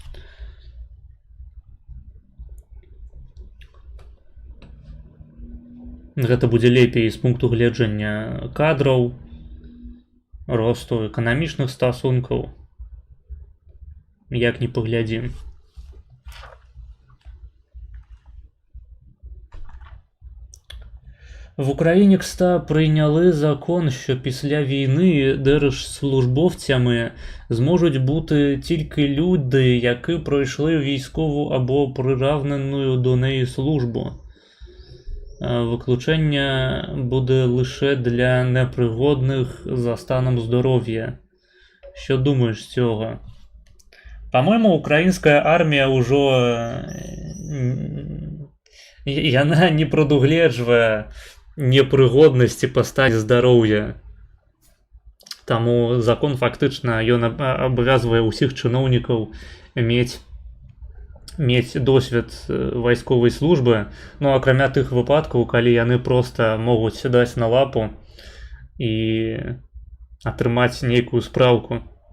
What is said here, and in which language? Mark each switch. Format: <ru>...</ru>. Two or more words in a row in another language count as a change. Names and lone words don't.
<be>Гэта будзе лепей з пункту гледжання кадраў, росту эканамічных стасункаў, як ні паглядзім.</be> <uk>В Україні, кста, прийняли закон, що після війни держслужбовцями зможуть бути тільки люди, які пройшли військову або приравнену до неї службу. Виключення буде лише для непригодних за станом здоров'я. Що думаєш з цього? По-моєму, українська армія</uk> <be>уже яна не прадугледжвае непрыгоднасці па стане здароўя. Таму закон фактычна ён абавязвае ўсіх чыноўнікаў мець досвед вайсковай службы, ну акрамя тых выпадкаў, калі яны проста могуць сядаць на лапу і атрымаць нейкую спраўку.</be>